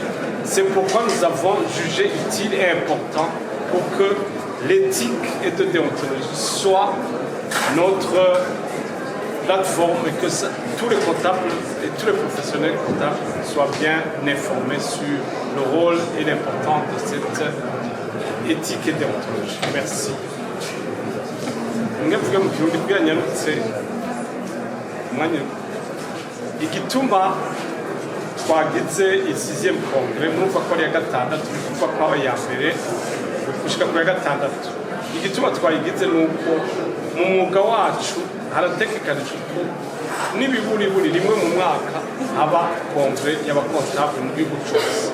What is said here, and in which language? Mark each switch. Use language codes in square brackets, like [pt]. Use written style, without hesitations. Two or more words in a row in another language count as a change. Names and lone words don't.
[fr] C'est pourquoi nous avons jugé utile et important pour que l'éthique et de déontologie soit notre plateforme et que tous les comptables et tous les professionnels comptables soient bien informés sur le rôle et l'importance de cette éthique et déontologie. Merci. [rn] Mvuga mu kirundi bwanyarutse umwanya igituma twagize [fr] isizième congrès [rn] murumva ko ari ya gatandatu kuva kwa ya mbere gushika ku ya gatandatu igituma twayigize nuko mu mwuga wacu harategekanijwe ko n'ibiburiburi rimwe mu mwaka haba congrès y'abakontable mu gihugu cyose.